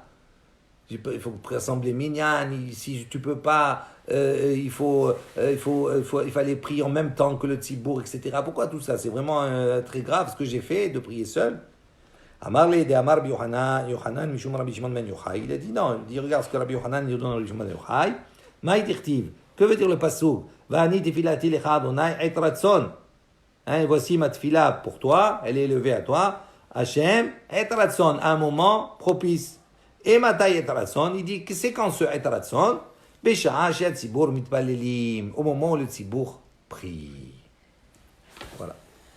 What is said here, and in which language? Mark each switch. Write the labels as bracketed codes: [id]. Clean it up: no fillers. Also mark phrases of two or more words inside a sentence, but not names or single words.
[fr] Il faut rassembler Minyan, si tu peux pas, il fallait prier en même temps que le Tzibour, etc. Pourquoi tout ça? C'est vraiment très grave ce que j'ai fait, de prier seul. [he] אמרלה דאמר יוחנן, משום רבי שמעון בן יוחאי. [fr] Il a dit non, il dit regarde ce que Rabbi Yohanan dit dans Rabbi Shimon ben Yochai. [arc] מאי דכתיב, [fr] que veut dire le passouk? [he] ואני תפלתי לך אדוני עת רצון. [fr] Voici ma tefila pour toi, elle est élevée à toi. [he] השם עת רצון, [fr] un moment propice. [he] Et מתי עת רצון, [fr] il dit que c'est quand ce [he] עת רצון, בשעה שהציבור מתפללים, [fr] au moment où le tzibur prie. Voilà.